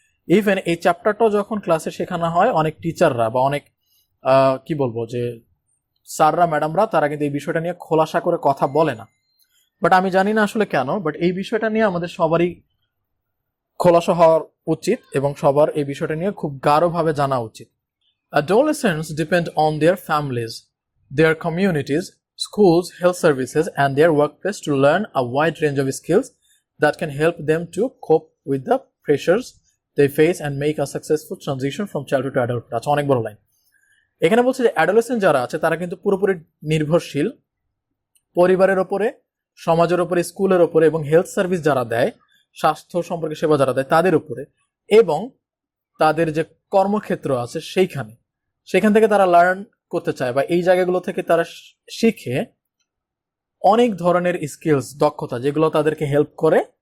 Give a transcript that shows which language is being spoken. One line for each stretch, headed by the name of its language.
Bangla: Even এই চ্যাপ্টারটাও যখন ক্লাসে শেখানো হয়, অনেক টিচাররা বা অনেক কি বলবো যে স্যাররা ম্যাডামরা তারা কিন্তু এই বিষয়টা নিয়ে খোলাসা করে কথা বলে না। বাট আমি জানি না আসলে কেন, বাট এই বিষয়টা নিয়ে আমাদের সবারই খোলাসা হওয়ার উচিত এবং সবার এই বিষয়টা নিয়ে খুব গাঢ়ভাবে জানা উচিত।
English: Adolescents depend on their families, their communities, schools, health services, and their workplace to learn a wide range of skills that can help them to cope with the pressures they face and make a successful transition from childhood to adulthood.
Bangla: আচ্ছা, অনেক বড় line. এখানে বলছে যে adolescent যারা আছে তারা কিন্তু পুরোপুরি নির্ভরশীল পরিবারের ওপরে, সমাজের ওপরে, স্কুলের ওপরে এবং হেলথ সার্ভিস যারা দেয়, স্বাস্থ্য সম্পর্কে সেবা যারা দেয় তাদের উপরে, এবং তাদের যে কর্মক্ষেত্র আছে সেখান থেকে তারা লার্ন করতে চায় বা এই জায়গাগুলো থেকে তারা শিখে অনেক ধরনের স্কিলস, দক্ষতা যেগুলো তাদেরকে হেল্প করে